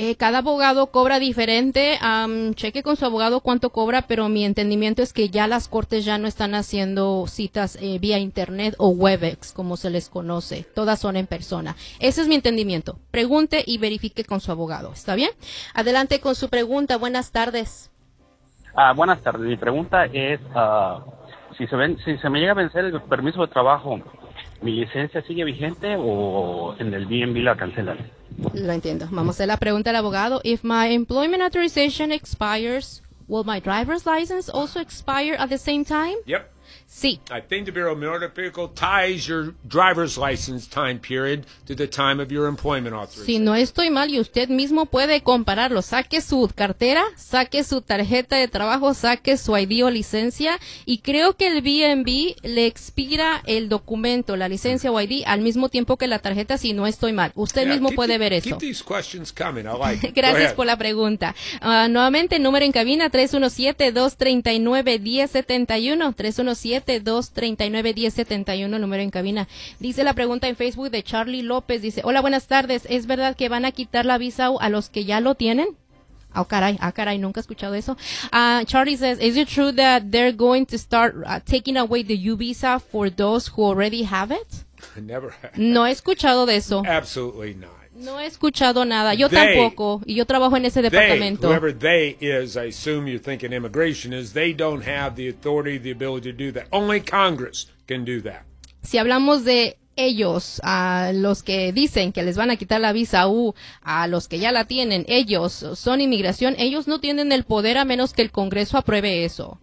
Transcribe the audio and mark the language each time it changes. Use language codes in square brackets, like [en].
[es] Cada abogado cobra diferente. Cheque con su abogado cuánto cobra, pero mi entendimiento es que ya las cortes ya no están haciendo citas vía internet o WebEx, como se les conoce. Todas son en persona. Ese es mi entendimiento. Pregunte y verifique con su abogado. ¿Está bien? Adelante con su pregunta. Buenas tardes. Buenas tardes. Mi pregunta es, si se me llega a vencer el permiso de trabajo, ¿mi licencia sigue vigente o en el DMV la cancelan? Lo entiendo. Vamos a hacer la pregunta al abogado. [en] If my employment authorization expires, will my driver's license also expire at the same time? Yep. [es] Sí. [en] I think the Bureau of Motor Vehicle ties your driver's license time period to the time of your employment authorization. [es] Si no estoy mal, y usted mismo puede compararlo. Saque su cartera, saque su tarjeta de trabajo, saque su ID o licencia, y creo que el BNB le expira el documento, la licencia o ID, al mismo tiempo que la tarjeta, si no estoy mal. Usted mismo puede ver eso. [en] Keep these questions coming. I like it. [es] Gracias por la pregunta. Nuevamente, número en cabina, 317-239-1071, 317-239-1071, número en cabina. Dice la pregunta en Facebook de Charlie López. Dice, hola, buenas tardes. ¿Es verdad que van a quitar la visa a los que ya lo tienen? Oh, caray, nunca he escuchado eso. [en] Charlie says, is it true that they're going to start taking away the U visa for those who already have it? Never. [es] No he escuchado de eso. [en] Absolutely not. [es] No he escuchado nada. Yo tampoco. Y yo trabajo en ese departamento. [en] Whoever they is, I assume you're thinking immigration is, they don't have the authority, the ability to do that. Only Congress can do that. [es] Si hablamos de ellos, a los que dicen que les van a quitar la visa U, a los que ya la tienen, ellos son inmigración, ellos no tienen el poder a menos que el Congreso apruebe eso.